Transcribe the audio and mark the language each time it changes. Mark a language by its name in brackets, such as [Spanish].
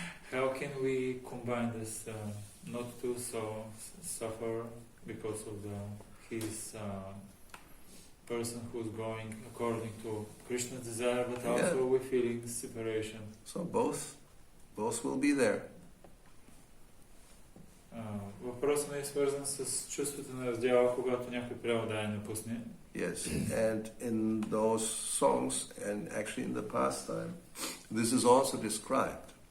[English] How can we combine this, not to suffer because of his person who's going according to Krishna's desire, but also we're feeling separation. So both will be there. [Bulgarian] Въпросът ми е свързан с чувството на раздяла, когато някой трябва да я напусне. [English] Yes, and in those songs, and actually in the pastime, this is also described.